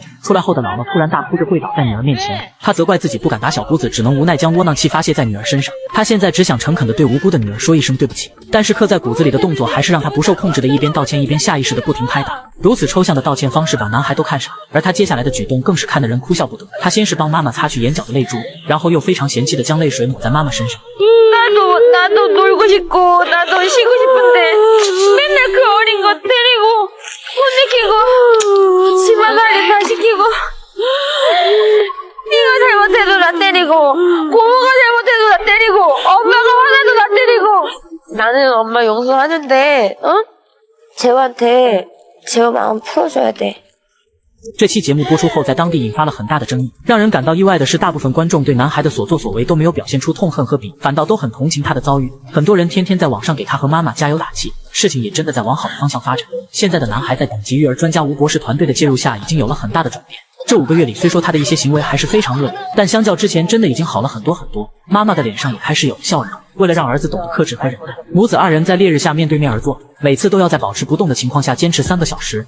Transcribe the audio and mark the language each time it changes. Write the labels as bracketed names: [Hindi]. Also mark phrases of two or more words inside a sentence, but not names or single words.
[Chinese] 出來後的姥姥突然大哭着跪倒在女兒面前，她責怪自己不敢打小姑子，只能無奈將窩囊氣發洩在女兒身上。她現在只想誠懇地對無辜的女兒說一聲對不起，但是刻在骨子裡的動作還是讓她不受控制的一邊道歉一邊下意識地不停拍打。如此抽象的道歉方式把男孩都看傻，而他接下來的舉動更是看得人哭笑不得。他先是幫媽媽擦去眼角的淚珠，然後又非常嫌棄地將淚水抹在媽媽身上。 [Korean] 나도 놀고 싶고 나도 쉬고 싶은데 맨날 그 어린 거 때리고 못 지키고 집안 관리 다 시키고 네가 잘못해도 나 때리고 고모가 잘못해도 나 때리고 엄마가 화나도 나 때리고 나는 엄마 용서하는데 재호한테 재호 마음 풀어줘야 돼. [Chinese] 這期節目播出後，在當地引發了很大的爭議。讓人感到意外的是，大部分觀眾對男孩的所作所為都沒有表現出痛恨和鄙，反倒都很同情他的遭遇。很多人天天在網上給他和媽媽加油打氣，事情也真的在往好的方向發展。現在的男孩在頂級育兒專家吳博士團隊的介入下，已經有了很大的轉變。這5個月裡，雖說他的一些行為還是非常惡劣，但相較之前真的已經好了很多很多。媽媽的臉上也開始有了笑容。為了讓兒子懂得克制和忍耐，母子2人在烈日下面對面而坐，每次都要在保持不動的情況下堅持3個小時。